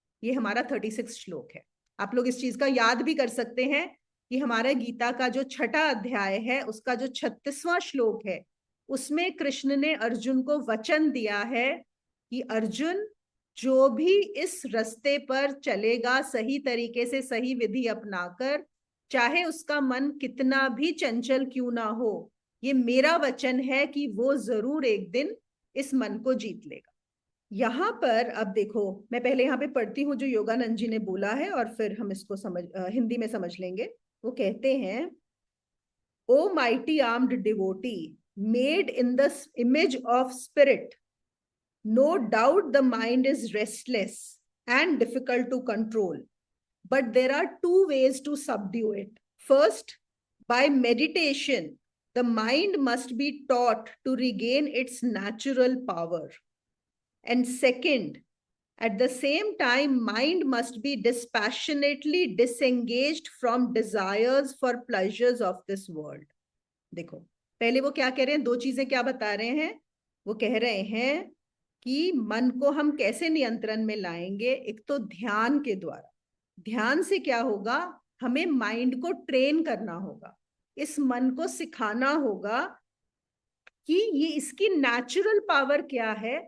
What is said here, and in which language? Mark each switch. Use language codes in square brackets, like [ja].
[hi] ये हमारा 36 श्लोक है। आप लोग इस चीज का याद भी कर सकते हैं कि हमारा गीता का जो 6ठा अध्याय है उसका जो 36वां श्लोक है, उसमें कृष्ण ने अर्जुन को वचन दिया है कि अर्जुन, जो भी इस रास्ते पर चलेगा सही तरीके से, सही विधि अपनाकर, चाहे उसका मन कितना भी चंचल क्यों ना हो, ये मेरा वचन है कि वो जरूर एक दिन इस मन को जीत लेगा। यहां पर अब देखो, मैं पहले यहां पे पढ़ती हूँ जो योगानंद जी ने बोला है और फिर हम इसको हिंदी में समझ लेंगे। वो कहते हैं, [en] O mighty armed devotee made in the image of spirit, no doubt the mind is restless and difficult to control, but there are two ways to subdue it. First, by meditation, the mind must be taught to regain its natural power. And second, at the same time, mind must be dispassionately disengaged from desires for pleasures of this world. [hi] देखो, पहले वो क्या कह रहे हैं, दो चीजें क्या बता रहे हैं? वो कह रहे हैं कि मन को हम कैसे नियंत्रण में लाएंगे। एक तो ध्यान के द्वारा। ध्यान से क्या होगा? हमें माइंड को ट्रेन करना होगा, इस मन को सिखाना होगा कि ये इसकी नेचुरल पावर क्या है।